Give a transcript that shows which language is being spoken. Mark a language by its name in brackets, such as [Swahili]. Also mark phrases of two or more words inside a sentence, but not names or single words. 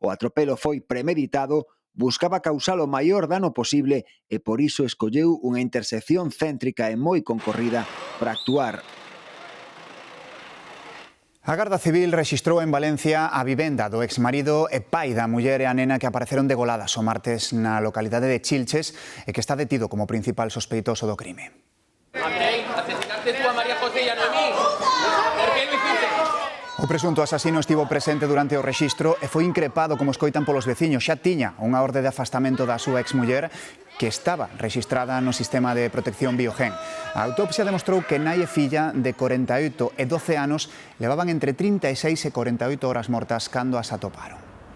[Galician] O atropelo foi premeditado, buscaba causar o maior dano posible e por iso escolleu unha intersección céntrica e moi concorrida para actuar. A Garda Civil rexistrou en Valencia a vivenda do exmarido e pai da muller e a nena que apareceron degoladas o martes na localidade de Chilches e que está detido como principal sospeitoso do crime. [Spanish] Asesinaste tú a María José y a Noemí. ¿Por qué lo hiciste? [Galician] O presunto asasino estivo presente durante o rexistro e foi increpado, como escoitan polos veciños. Xa tiña unha orde de afastamento da súa exmuller que estaba rexistrada no sistema de protección Biogen. A autopsia demostrou que nai e filla de 48 e 12 anos levaban entre 36 e 48 horas mortas cando as atoparon.